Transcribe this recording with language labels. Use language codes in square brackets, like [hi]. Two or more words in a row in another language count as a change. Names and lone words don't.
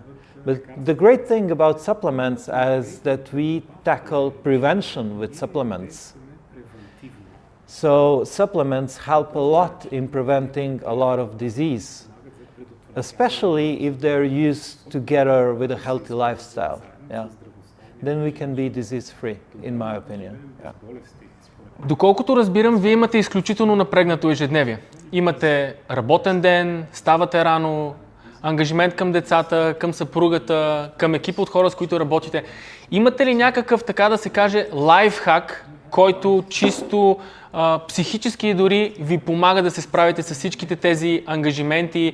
[en] But the great thing about supplements is that we tackle prevention with supplements. So supplements help a lot in preventing a lot of disease, especially if they're used together with a healthy lifestyle. Yeah. Then we can be disease-free, in my opinion. Yeah. [bg] Доколкото разбирам, вие имате изключително напрегнато ежедневие. Имате работен ден, ставате рано, ангажимент към децата, към съпругата, към екипа от хора, с които работите. Имате ли някакъв, така да се каже, лайфхак, който чисто психически дори ви помага да се справите с всичките тези ангажименти?